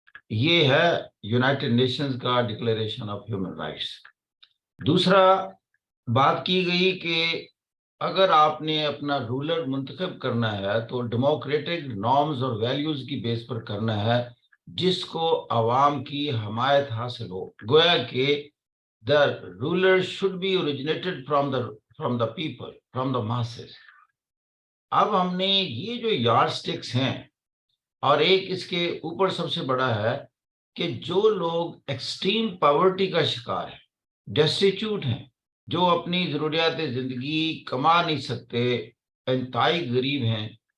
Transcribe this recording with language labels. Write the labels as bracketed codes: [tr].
[ur] یہ ہے United nations کا ڈکلیریشن آف ہیومن رائٹس. دوسرا بات کی گئی کہ اگر آپ نے اپنا رولر منتخب کرنا ہے تو ڈیموکریٹک نارمز اور ویلیوز کی بیس پر کرنا ہے جس کو عوام کی حمایت حاصل ہو. گویا کہ [en] the ruler should be originated from the people, from the masses. [ur] اب ہم نے یہ جو یارڈ سٹکس ہیں، اور ایک اس کے اوپر سب سے بڑا ہے کہ جو لوگ ایکسٹریم پاورٹی کا شکار ہیں، ڈیسٹیچیوٹ ہیں، جو اپنی ضروریات زندگی کما نہیں سکتے، انتہائی غریب ہیں،